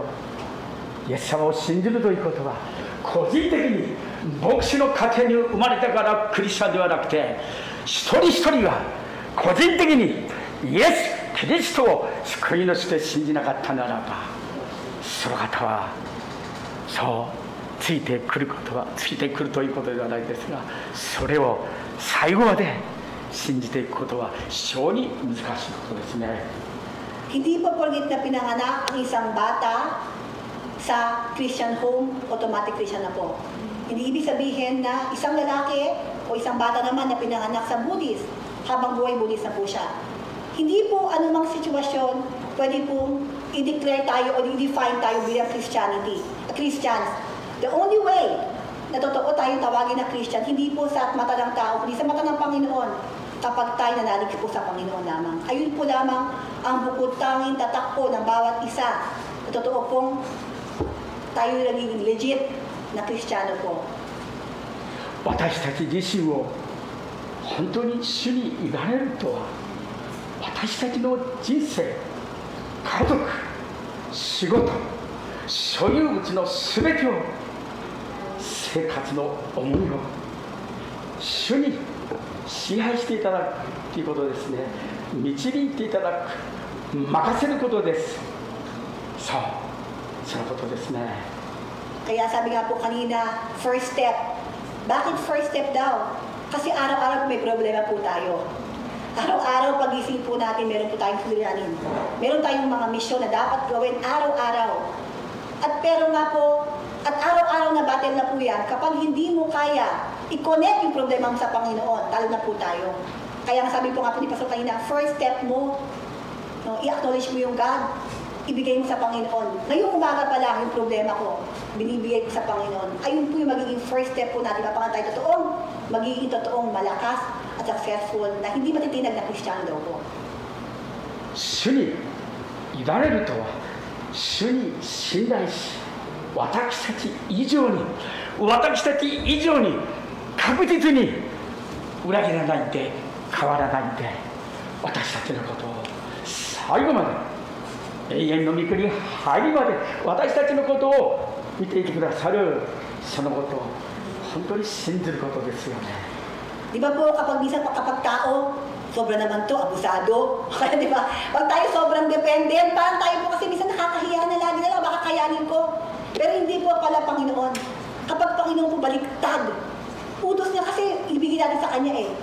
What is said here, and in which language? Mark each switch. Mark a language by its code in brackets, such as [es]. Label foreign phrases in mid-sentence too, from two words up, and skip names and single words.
[ja] イエス様を信じるということは個人的に牧師の家庭に生まれたからクリスチャンではなくて、一人一人が個人的にイエス・キリストを救い主で信じなかったならば、その方はそうついてくるということではないですが、それを最後まで信じていくことは非常に難しいことですね。 [tl] Hindi po porgit na pinanganak ang isang bata sa [en] Christian home, automatic Christian [tl] na po. Hindi ibig sabihin na isang lalaki o isang bata naman na pinanganak sa Buddhist, habang buhay Buddhist na po siya. Hindi po anumang sitwasyon pwede po i-declare tayo o i-define tayo bilang Christians. [en] The only way [tl] na totoo tayong tawagin na Christian, hindi po sa mata ng tao, kundi sa mata ng Panginoon, kapag tayo nanalig po sa Panginoon lamang. Ayun po lamang ang bukod tanging tatak po ng bawat isa. Na totoo pong tayo nagiging legit na Kristiyano po. [ja] 私たち自身を本当に主に委ねるとは、私たちの人生、家族、仕事、所有物のすべてを、生活の重みを主に支配していただくということですね。導いていただく、任せることです。そう、そのことですね。 [tl] Kaya sabi nga po kanina, [en] first step. [tl] Bakit [en] first step [tl] daw? Kasi araw-araw may problema po tayo. Araw-araw pagising po natin, meron po tayong suliranin. Meron tayong mga misyon na dapat gawin araw-araw. At pero nga po, at araw-araw na battle na po yan, kapag hindi mo kaya i-connect yung problema mo sa Panginoon, talo na po tayo. Kaya sabi po nga po ni Pastor kanina, [en] first step [tl] mo, no, i-acknowledge mo yung God, ibigay mo sa Panginoon. Ngayong umaga pa lang yung problema ko, binibigay ko sa Panginoon. Ayun po yung magiging [en] first step [tl] po natin, kapag tayo magiging totoong malakas at successful na hindi matitinag na Kristiyano daw po. [ja] 主に委ねるとは、主に信頼し、私たち以上に確実に裏切らないで、変わらないで、私たちのことを最後まで、永遠の御国に入りまで私たちのことを見ていてくださる、そのことを本当に信じることですよね。 [tl] Di ba po kapag minsan kapag tao, sobra naman to, abusado. Kaya di ba, pag tayo sobrang dependent, parang tayo po kasi minsan nakakahiya na lagi na lang, baka kayanin ko. Pero hindi po pala Panginoon. Kapag Panginoon po baliktad, utos niya kasi ibigay natin sa Kanya eh.